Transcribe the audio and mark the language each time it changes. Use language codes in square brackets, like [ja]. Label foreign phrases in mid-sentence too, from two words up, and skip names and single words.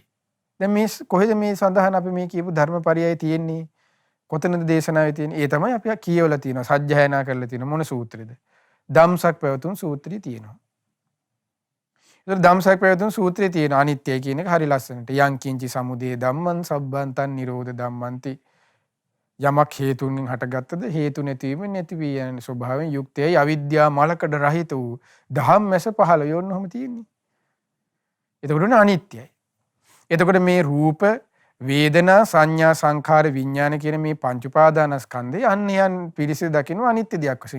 [si] දැන් මේ කොහෙද මේ සඳහන් අපි මේ කියපු ධර්මපරයය තියෙන්නේ? කොතනද දේශනාවේ තියෙන්නේ? ඒ තමයි අපි කියවලා තියෙනවා, සජ්ජායනා කරලා තියෙනවා. මොන සූත්‍රෙද? ධම්සක් පැවතුම් සූත්‍රය තියෙනවා. ඒතර ධම්සක් පැවතුම් සූත්‍රයේ තියෙන අනිත්‍යයි කියන එක හරි ලස්සනට. [pi] යං කිංචි සමුදය ධම්මං සබ්බන්තං නිරෝධ ධම්මන්ති. [si] යමක් හේතුන්ගෙන් හටගත්තද හේතු නැතිවීම නැති වී යන ස්වභාවයෙන් යුක්තයි. අවිද්‍යා මලකඩ රහිත වූ ධම්මැස පහළ යොන්නොම තියෙන්නේ. එතකොට අනිත්‍යයි. එතකොට මේ රූප, වේදනා, සංඥා, සංඛාර, විඥාන කියන මේ පංච උපාදානස්කන්ධය අන්‍යයන් පිරිසිදු දකින්න අනිත්‍ය දෙයක් වශයෙන්.